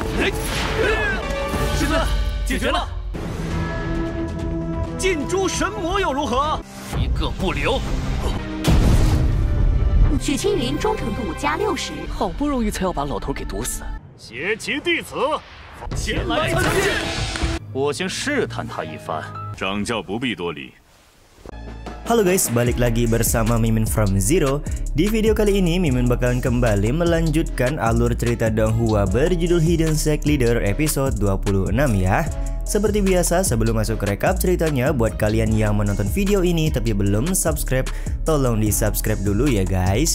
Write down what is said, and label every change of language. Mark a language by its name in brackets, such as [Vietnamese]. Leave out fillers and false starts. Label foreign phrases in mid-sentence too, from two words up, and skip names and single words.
[Chinese] 师尊，解决了。尽诛神魔又如何？一个不留。许青云忠诚度+60，好不容易才要把老头给毒死。携其弟子前来参见。我先试探他一番。掌教不必多礼。 [Indonesian] Halo guys, balik lagi bersama Mimin from Zero. Di video kali ini Mimin bakalan kembali melanjutkan alur cerita Donghua berjudul Hidden Sect Leader episode 26 ya. Seperti biasa, sebelum masuk ke rekap ceritanya, buat kalian yang menonton video ini tapi belum subscribe, tolong di subscribe dulu ya guys.